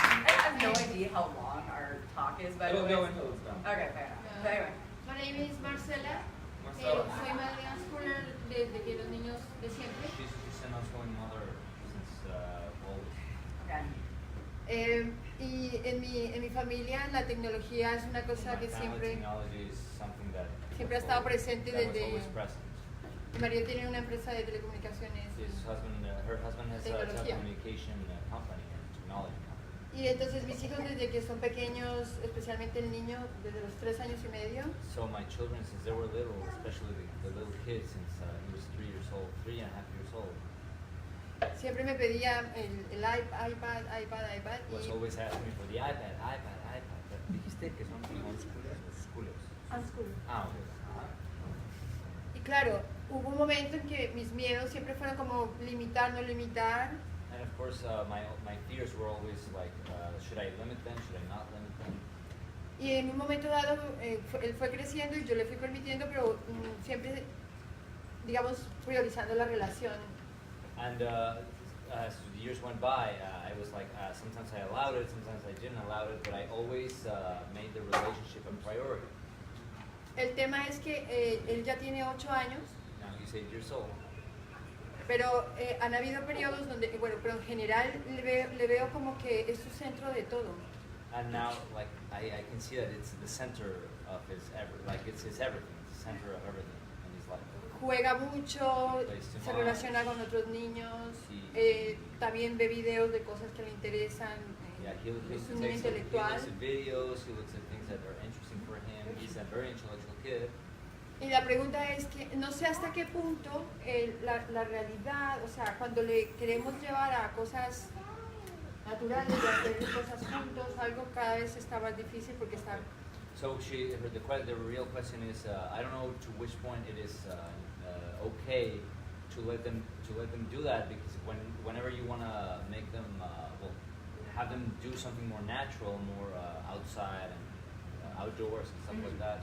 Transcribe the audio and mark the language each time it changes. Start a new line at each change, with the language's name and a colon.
English: I have no idea how long our talk is, by the It'll way. go until it's done. Okay, fair enough. So anyway. My name is Marcela. Marcela.
Spanish: Soy madre unschooler desde que los niños de siempre.
English: She's an unschooling mother since always. Okay.
Spanish: Y en mi familia la tecnología es una cosa que siempre
English: Technology is something that
Spanish: ha estado presente
English: that was
Spanish: desde.
English: always present.
Spanish: Mi marido tiene una empresa de telecomunicaciones.
English: Her husband has a
Spanish: Tecnología.
English: telecommunication company and technology company.
Spanish: Y entonces mis hijos desde que son pequeños, especialmente el niño, desde los 3 años y medio,
English: So my children, since they were little, especially the little kid, since he was 3 years old, 3.5 years old,
Spanish: siempre me pedía el iPad.
English: was always asking me for the iPad.
Spanish: But dijiste que son unschoolers o schoolers?
English: Unschooling. Ah, okay.
Spanish: Y claro, hubo un momento en que mis miedos siempre fueron como limitar, no limitar.
English: And of course, my fears were always like, should I limit them? Should I not limit them?
Spanish: Y en un momento dado, él fue creciendo y yo le fui permitiendo, pero siempre, digamos, priorizando la relación.
English: And as the years went by, I was like, sometimes I allowed it, sometimes I didn't allow it, but I always made the relationship a priority.
Spanish: El tema es que él ya tiene 8 años,
English: Now he's 8 years old,
Spanish: pero han habido periodos donde, bueno, pero en general le veo como que es su centro de todo.
English: and now like I can see that it's the center of his it's his everything, it's the center of everything in his life.
Spanish: Juega mucho, se relaciona con otros niños, Sí. también ve videos de cosas que le interesan.
English: Yeah, he
Spanish: Es un niño
English: looks
Spanish: intelectual.
English: at videos, he looks at things that are interesting for him. He's a very intellectual kid.
Spanish: Y la pregunta es que no sé hasta qué punto la realidad, o sea, cuando le queremos llevar a cosas naturales, de hacer cosas juntos, algo cada vez está más difícil porque está.
English: So the real question is, I don't know to which point it is okay to let them do that, because whenever you want to make them have them do something more natural, more outside and outdoors and stuff like that.